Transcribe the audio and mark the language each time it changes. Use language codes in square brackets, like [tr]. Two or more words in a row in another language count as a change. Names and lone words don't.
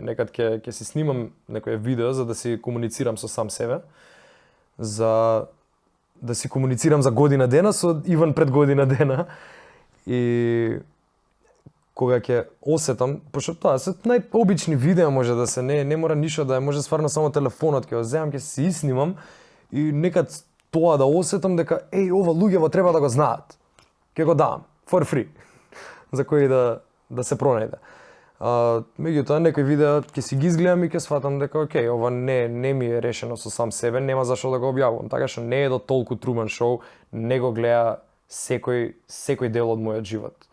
[mk] Некад ќе си снимам некое видео за да си комуницирам со сам себе, за да си комуницирам за година дена со Иван пред година дена и кога ќе осетам, пошто тоа се најобични видеа може да се, не мора ништо да е, може стварно само телефонот ќе го земам, ќе се снимам и некад тоа да осетам дека ова луѓето треба да го знаат. Ќе го дам [en] for free [mk] за кои да се пронајде. Меѓутоа некои видеа ќе си ги изгледам и ќе сфатам дека окей, ова не ми е решено со сам себе, нема зашто да го објавувам. Така што не е до толку Truman Show, не го гледа секој дел од мојот живот.